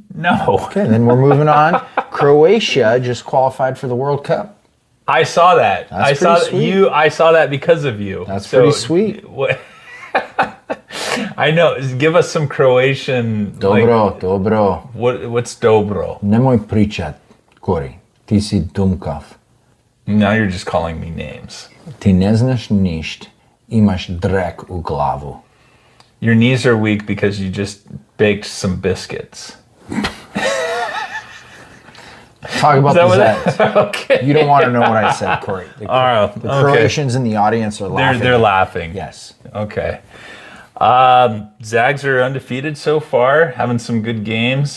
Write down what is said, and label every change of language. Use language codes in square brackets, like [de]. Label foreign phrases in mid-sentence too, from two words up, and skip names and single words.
[en] No. Okay, then we're moving on. Croatia just qualified for the World Cup. I saw that. That's pretty sweet. I saw that because of you. That's pretty sweet. I know. Give us some Croatian. [hr] Dobro. [en] What's dobro? [hr] Nemoj pričat, Kori. Ti si dumkav. [en] Now you're just calling me names. [hr] Ti ne znaš ništa. Imaš drek u glavu. [en] Your knees are weak because you just baked some biscuits. Talk about the Zags. Okay. You don't want to know what I said, Corey. The Croatians in the audience are laughing. They're laughing. Yes. Okay. Zags are undefeated so far, having some good games.